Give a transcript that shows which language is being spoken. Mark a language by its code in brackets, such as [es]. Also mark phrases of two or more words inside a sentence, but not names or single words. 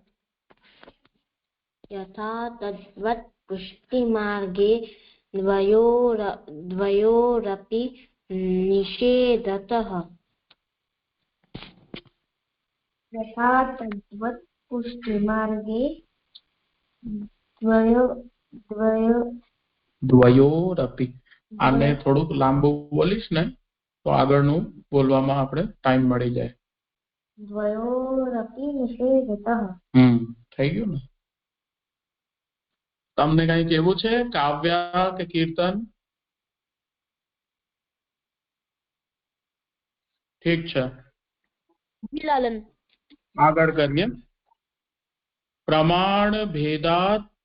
[sa] यथा तद्वत् पुष्टिमार्गे द्वयोरपि निषेधतः। यथा तद्वत् पुष्टिमार्गे द्वयोरपि। [gu] આને થોડુંક લાંબુ બોલીશ ને તો આગળનું બોલવામાં આપણે ટાઈમ મળી જાય. [sa] द्वयोरपि निषेधतः। [gu] થઈ ગયું ને? તમને કઈ કેવું છે કાવ્યા કે કીર્તન? ઠીક છે, लालन। આગળ કરીએ. પ્રમાણ ભેદાત